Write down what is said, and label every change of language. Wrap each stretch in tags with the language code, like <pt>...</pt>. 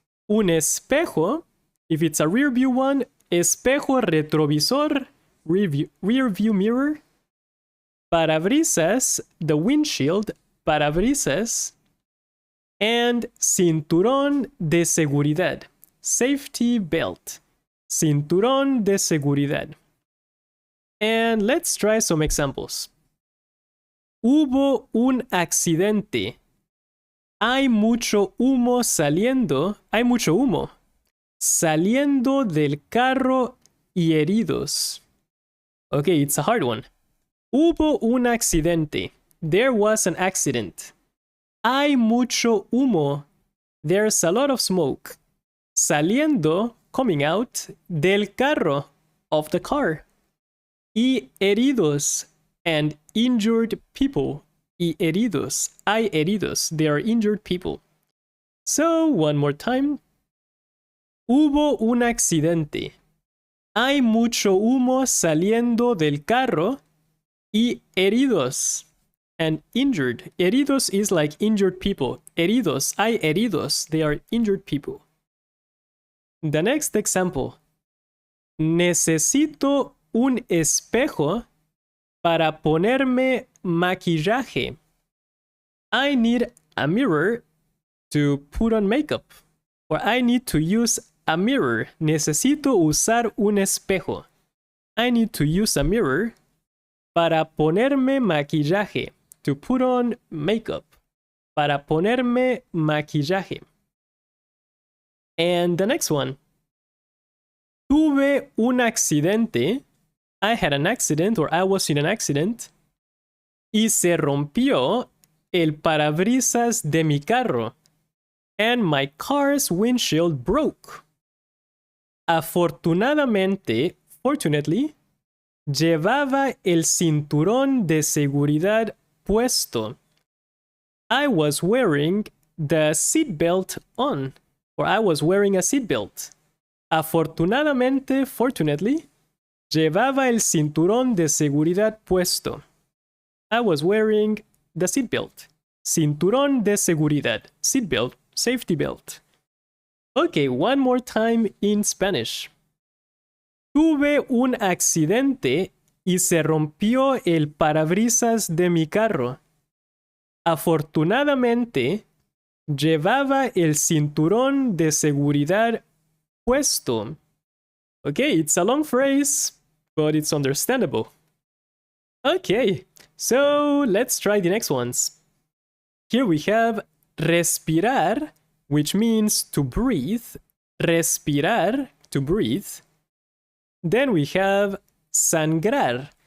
<es>Un espejo,</es> <en>if it's a rear view one,</en> <es>espejo retrovisor,</es> <en>rear view mirror.</en> <es>Parabrisas,</es> <en>the windshield,</en> <es>parabrisas. And cinturón de seguridad,</es> <en>safety belt,</en> <es>cinturón de seguridad.</es> <en>And let's try some examples.</en> <es>Hubo un accidente. Hay mucho humo saliendo. Hay mucho humo saliendo del carro y heridos.</es> <en>Okay, it's a hard one.</en> <es>Hubo un accidente.</es> <en>There was an accident.</en> <es>Hay mucho humo.</es> <en>There's a lot of smoke. Saliendo, coming out,</en> <es>del carro,</es> <en>of the car.</en> <es>Y heridos,</es> <en>and injured people.</en> <es>Y heridos, hay heridos,</es> <en>they are injured people. So, one more time.</en> <es>Hubo un accidente. Hay mucho humo saliendo del carro y heridos.</es> <en>And injured. Heridos is like injured people. Heridos,</en> <es>hay heridos,</es> <en>they are injured people. The next example.</en> <es>Necesito un espejo para ponerme maquillaje.</es> <en>I need a mirror to put on makeup. Or I need to use a mirror.</en> <es>Necesito usar un espejo.</es> <en>I need to use a mirror</en> <es>para ponerme maquillaje.</es> <en>To put on makeup.</en> <es>Para ponerme maquillaje.</es> <en>And the next one.</en> <es>Tuve un accidente.</es> <en>I had an accident, or I was in an accident.</en> <es>Y se rompió el parabrisas de mi carro.</es> <en>And my car's windshield broke.</en> <es>Afortunadamente, fortunately, llevaba el cinturón de seguridad puesto.</es> <en>I was wearing the seatbelt on, or I was wearing a seatbelt.</en> <es>Afortunadamente, fortunately, llevaba el cinturón de seguridad puesto.</es> <en>I was wearing the seatbelt.</en> <es>Cinturón de seguridad.</es> <en>Seatbelt, safety belt. Okay, one more time in Spanish.</en> <es>Tuve un accidente y se rompió el parabrisas de mi carro. Afortunadamente, llevaba el cinturón de seguridad puesto.</es> <en>Okay, it's a long phrase, but it's understandable. Okay, so let's try the next ones. Here we have respirar, which means to breathe. Respirar, to breathe. Then we have sangrar.</en>